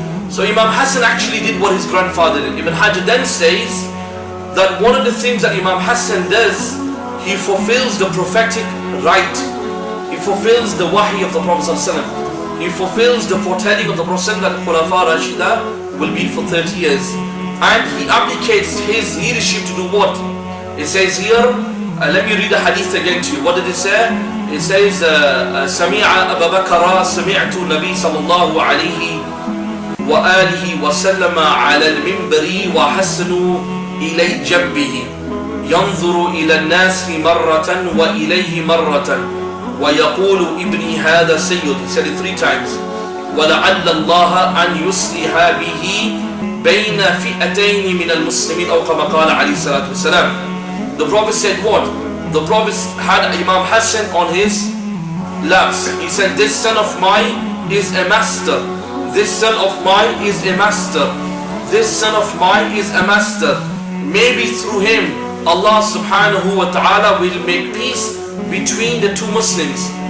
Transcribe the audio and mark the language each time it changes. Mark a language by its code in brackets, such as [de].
[en] So Imam Hassan actually did what his grandfather did. Ibn Hajar then says that one of the things that Imam Hassan does, he fulfills the prophetic right. He fulfills the wahi of the Prophet ﷺ. He fulfills the foretelling of the Prophet that Khulafa Rashida will be for 30 years. And he abdicates his leadership to do what? It says here, let me read the hadith again to you. What did it say? It says, [ar] سمع أبا بكر سمعت النبي صلى الله عليه وآله وسلم على المنبر وحسن إلي جنبه ينظر إلى الناس مرة وإليه مرة ويقول ابني هذا سيد. [en] He said it 3 times. [ar] ولعل الله أن يصلح به بين فئتين من المسلمين أو كما قال عليه الصلاة والسلام. [en] The Prophet said what? The Prophet had Imam Hassan on his laps. He said, this son of mine is a master. This son of mine is a master. This son of mine is a master. Maybe through him Allah subhanahu wa ta'ala will make peace between the two Muslims.